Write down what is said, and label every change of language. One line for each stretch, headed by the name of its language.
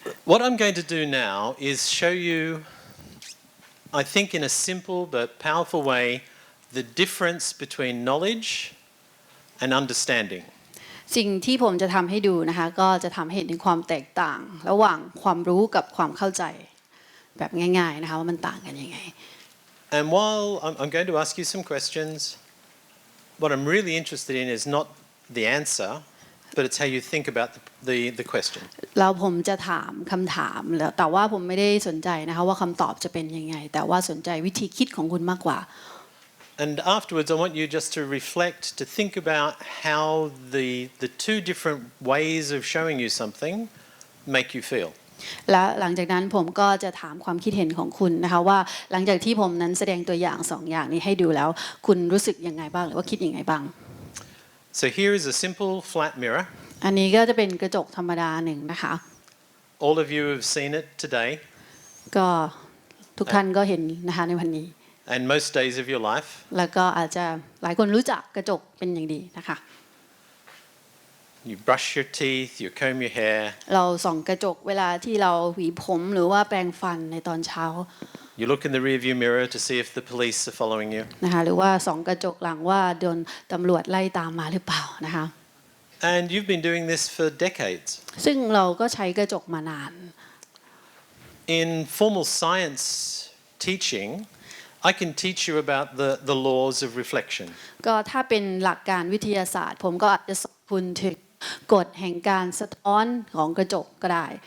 English: What I'm going to do now is show you, I think in a simple but powerful way, the difference between knowledge and understanding.
Thai: สิ่งที่ผมจะทำให้ดูนะคะก็จะทำให้เห็นถึงความแตกต่างระหว่างความรู้กับความเข้าใจแบบง่ายๆนะคะว่ามันต่างกันยังไง
English: And while I'm going to ask you some questions, what I'm really interested in is not the answer, but it's how you think about the question.
Thai: แล้วผมจะถามคำถามแล้วแต่ว่าผมไม่ได้สนใจนะคะว่าคำตอบจะเป็นยังไงแต่ว่าสนใจวิธีคิดของคุณมากกว่า
English: And afterwards, I want you just to reflect, to think about how the two different ways of showing you something make you feel.
Thai: และหลังจากนั้นผมก็จะถามความคิดเห็นของคุณนะคะว่าหลังจากที่ผมนั้นแสดงตัวอย่าง2 อย่างนี้ให้ดูแล้วคุณรู้สึกยังไงบ้างหรือว่าคิดยังไงบ้าง
English: So here is a simple flat mirror.
Thai: อันนี้ก็จะเป็นกระจกธรรมดาหนึ่งนะคะ
English: All of you have seen it today.
Thai: ก็ทุกท่านก็เห็นนะคะในวันนี้
English: And most days of your life.
Thai: แล้วก็อาจจะหลายคนรู้จักกระจกเป็นอย่างดีนะคะ
English: You brush your teeth, you comb your hair.
Thai: เราส่องกระจกเวลาที่เราหวีผมหรือว่าแปรงฟันในตอนเช้า
English: You look in the rearview mirror to see if the police are following you.
Thai: นะคะหรือว่าส่องกระจกหลังว่าโดนตำรวจไล่ตามมาหรือเปล่านะคะ
English: And you've been doing this for decades.
Thai: ซึ่งเราก็ใช้กระจกมานาน
English: In formal science teaching, I can teach you about the laws of reflection.
Thai: ก็ถ้าเป็นหลักการวิทยาศาสตร์ ผมก็อาจจะสอนคุณถึงกฎแห่งการสะท้อนของกระจกก็ได้